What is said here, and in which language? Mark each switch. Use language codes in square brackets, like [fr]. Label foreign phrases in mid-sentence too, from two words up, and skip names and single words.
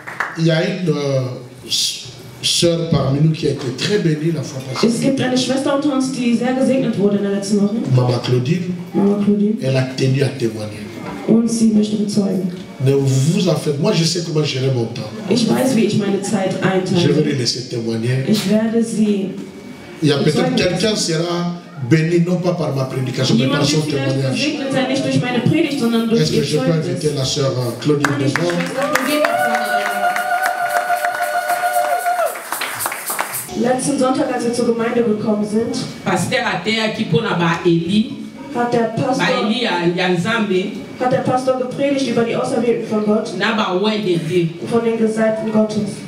[fr] Il y a une sœur parmi nous qui a été très bénie la fois passée. [de] Es gibt eine Schwester unter uns, die sehr gesegnet wurde in der letzten Woche. [fr] Maman Claudine. [de] Mama Claudine. [fr] Elle a tenu à témoigner. [de] Und sie möchte bezeugen. [fr] Ne vous en faites. Moi, je sais comment gérer mon temps. [de] Ich weiß, wie ich meine Zeit [fr] Je vais [de] einteile. [fr] les laisser témoigner. [de] Ich werde sie. [fr] Il y a peut-être quelqu'un qui sera béni non pas par ma prédication, mais par son témoignage. [de] Gesegnet sein, nicht durch meine Predigt, sondern durch [fr] Est-ce que [de] ihr [fr] je peux [de] Zeugnis. [fr] inviter la sœur Claudine [de] Kann ich die [fr] devant? [de] Schwester Claudine letzten Sonntag, als wir zur Gemeinde gekommen sind, hat der Pastor gepredigt über die Auserwählten von Gott, von den Gesalbten Gottes.